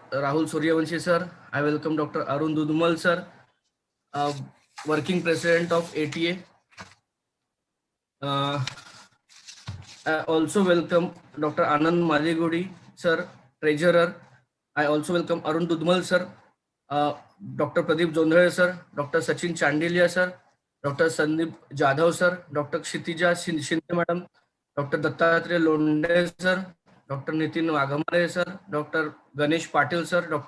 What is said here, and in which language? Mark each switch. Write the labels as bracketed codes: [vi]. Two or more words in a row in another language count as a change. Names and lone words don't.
[en] Rahul Suryavanshi sir. I welcome Dr. Arun Dudumal sir, Working President of ATA. I also welcome Dr. Anand Madigudi sir, Treasurer. I also welcome Arun Dudumal sir, Dr. Pradeep Jondhale sir, Dr. Sachin Chandelia sir, Dr. Sandeep Jadhav sir, Dr. Kshitija Shinde madam, Dr. Dattatreya Londe sir, Dr. Nitin Wagamare sir, Dr. Ganesh Patil sir, Dr.